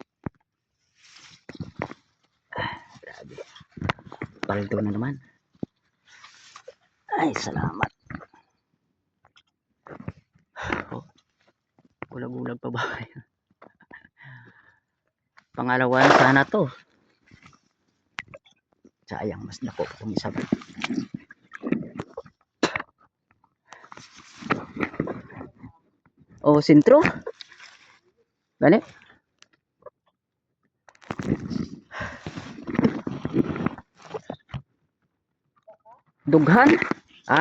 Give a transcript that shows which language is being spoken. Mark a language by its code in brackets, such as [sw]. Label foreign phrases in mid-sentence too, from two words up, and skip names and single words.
[tl] Grabe. Paldo na naman. Ay, salamat. [ceb] Oh, bulag-bulag pa ba? [tl] Pangalawa na sana to. Sayang, [ceb] mas dako kung isa. Oh, sintro. Gani? Dughan? Ha?